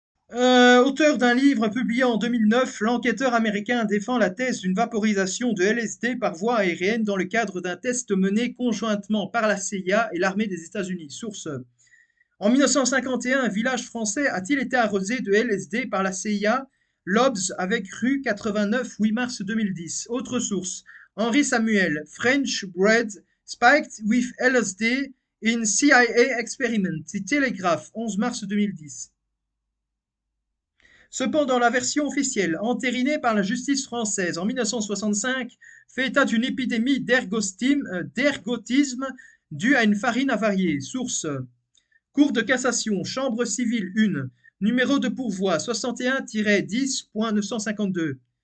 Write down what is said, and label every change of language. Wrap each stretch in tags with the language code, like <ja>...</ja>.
<fr>Auteur d'un livre publié en 2009, l'enquêteur américain défend la thèse d'une vaporisation de LSD par voie aérienne dans le cadre d'un test mené conjointement par la CIA et l'armée des États-Unis. Source. En 1951, un village français a-t-il été arrosé de LSD par la CIA? Lobs avec rue 89, 8 mars 2010. Autre source.</fr> <en>Henri Samuel, French bread spiked with LSD in CIA experiment.</en> <fr>Télégraphe, 11 mars 2010. Cependant, la version officielle, entérinée par la justice française en 1965, fait état d'une épidémie d'ergotisme due à une farine avariée. Source. Cour de cassation, chambre civile 1, numéro de pourvoi 61-10.952.</fr>